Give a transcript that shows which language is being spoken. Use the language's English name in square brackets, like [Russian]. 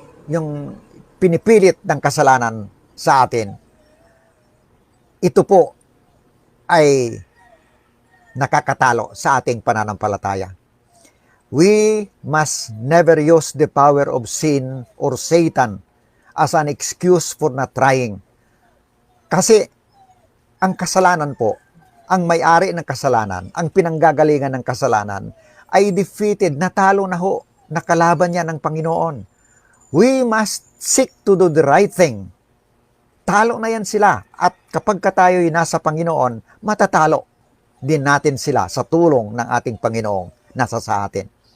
[Filipino] Yung pinipilit ng kasalanan sa atin, ito po ay nakakatalo sa ating pananampalataya. [English] We must never use the power of sin or Satan as an excuse for not trying. [Filipino] Kasi ang kasalanan po, ang may-ari ng kasalanan, ang pinanggagalingan ng kasalanan, ay defeated, natalo na ho, nakalaban niya ng Panginoon. [English] We must seek to do the right thing. [Filipino] Talo na yan sila. At kapag tayo'y nasa Panginoon, matatalo din natin sila sa tulong ng ating Panginoong nasa sa atin.